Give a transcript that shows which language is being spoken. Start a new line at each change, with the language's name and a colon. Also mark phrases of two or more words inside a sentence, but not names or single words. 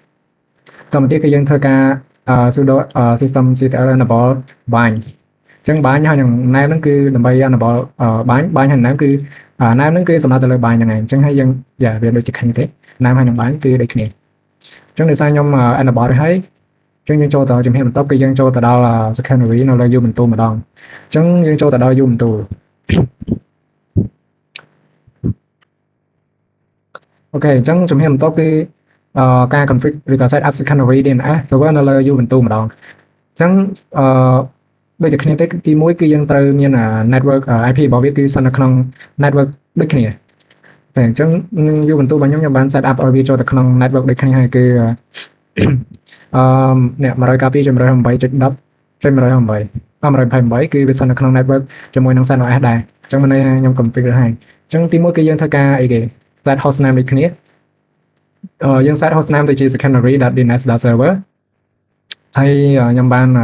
Khmer: តមកទៀតគឺយើងធ្វើការ
English: sudo systemctl enable bind
Khmer: អញ្ចឹង bind ហើយនឹង name ហ្នឹងគឺដើម្បី
English: enable bind
Khmer: ហើយ name គឺ name ហ្នឹងគឺសំដៅទៅលើ bind ហ្នឹងឯងអញ្ចឹងហើយយើងវាដូចជាគ្នាទេ name ហើយនឹង bind គឺដូចគ្នាអញ្ចឹងដោយសារខ្ញុំ enable រួចហើយអញ្ចឹងយើងចូលទៅជំហានបន្ទាប់គឺយើងចូលទៅដល់ secondary នៅលើ Ubuntu ម្ដងអញ្ចឹងយើងចូលទៅដល់ Ubuntu អូខេអញ្ចឹងជំហានបន្ទាប់គឺការ config ឬក៏
English: set up secondary DNS server
Khmer: នៅលើ Ubuntu ម្ដងអញ្ចឹងដូចតែគ្នាទេគឺទី1គឺយើងត្រូវមាន
English: network IP
Khmer: របស់វាគឺស្ថិតនៅក្នុង network ដូចគ្នាតែអញ្ចឹង Ubuntu របស់ខ្ញុំបាន
English: set up
Khmer: ឲ្យវាចូលទៅក្នុង network ដូចគ្នាហើយគឺ អ្នក 192.168.10.128 គឺវាស្ថិតនៅក្នុង network ជាមួយនឹង CentOS ដែរអញ្ចឹងមិនន័យថាខ្ញុំ config រួចហើយអញ្ចឹងទី1គឺយើងធ្វើការអីគេ
English: set hostname
Khmer: ដូចគ្នាយើង
English: set hostname
Khmer: ទៅជា secondary.dns.server ហើយខ្ញុំបាន